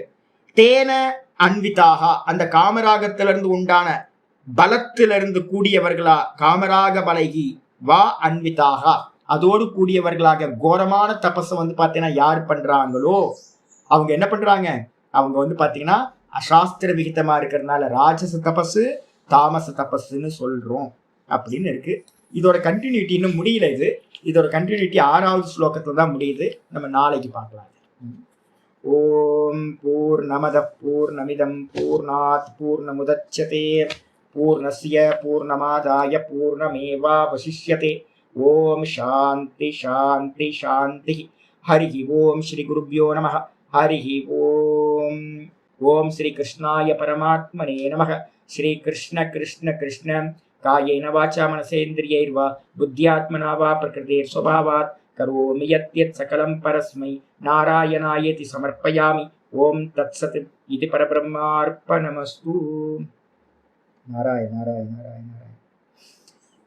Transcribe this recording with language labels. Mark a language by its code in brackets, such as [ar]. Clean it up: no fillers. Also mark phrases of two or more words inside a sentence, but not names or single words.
[sa] तेन अन्विताः, [ta] அந்த காமராகத்திலிருந்து உண்டான பலத்திலிருந்து கூடியவர்களா, [sa] कामराग बलगि वा अन्विताः, [ta] அதோடு கூடியவர்களாக கோரமான தபஸை வந்து பாத்தீங்கன்னா யார் பண்றாங்களோ அவங்க என்ன பண்றாங்க, அவங்க வந்து பாத்தீங்கன்னா அசாஸ்திர விகிதமா இருக்கிறதுனால ராஜச தபசு தாமச தபசுன்னு சொல்றோம் அப்படின்னு இருக்கு. இதோட கண்டினியூட்டி இன்னும் முடியல. இதோட கண்டினியூட்டி 6வது ஸ்லோகத்துல தான் முடியுது. நம்ம நாளைக்கு பார்க்கலாம். [sa] ओम् पूर्णमद पूर्णमिदम् पूर्णात् पूर्णमुदच्यते पूर्णस्य पूर्णमादाय पूर्णमेवावशिष्यते. ओम् शान्ति शान्ति शान्ति. हरि ओम् श्री गुरुभ्यो नमः। हरि ओम्. ओम् श्री कृष्णाय परमात्मने नमः. श्री कृष्ण कृष्ण कृष्ण कायेन वाचा मनसेन्द्रियैर्वा बुद्ध्यात्मना वा प्रकृतेर् स्वभावात् करोमि यद्यत् सकलं परस्मै नारायणायेति समर्पयामि. ओम् तत्सत्। इदं परब्रह्मार्पणमस्तु। नारायण नारायण नारायण नारायण.